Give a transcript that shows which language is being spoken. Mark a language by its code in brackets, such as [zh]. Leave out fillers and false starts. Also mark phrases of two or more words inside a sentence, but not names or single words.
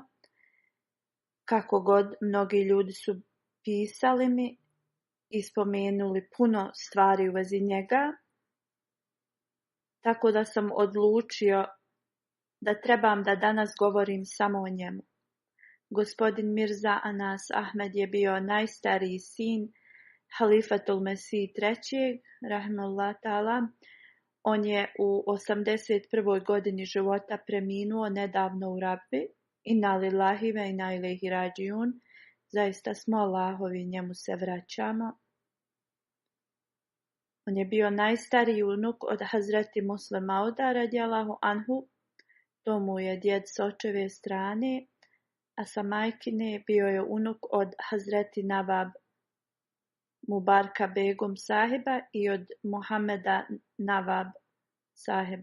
[bs] Kako god, mnogi ljudi su pisali mi i spomenuli puno stvari u vezi njega, tako da sam odlučio da trebam da danas govorim samo o njemu. Gospodin Mirza Anas Ahmed je bio najstariji sin Halifatul Mesih III, [ar] رحمه الله تعالى. [bs] On je u 81. godini života preminuo nedavno u Rabbi. [ar] إنا لله وإنا إليه راجعون. [bs] Zaista smo Allahovi, njemu se vraćamo. On je bio najstariji unuk od Hazreti Musle Mauda [ar] رضي الله عنه. [bs] To mu je djed s očeve strane, a sa majkine bio je unuk od Hazreti Nawab Mubarka Begum sahiba i od Muhameda Nawab sahib.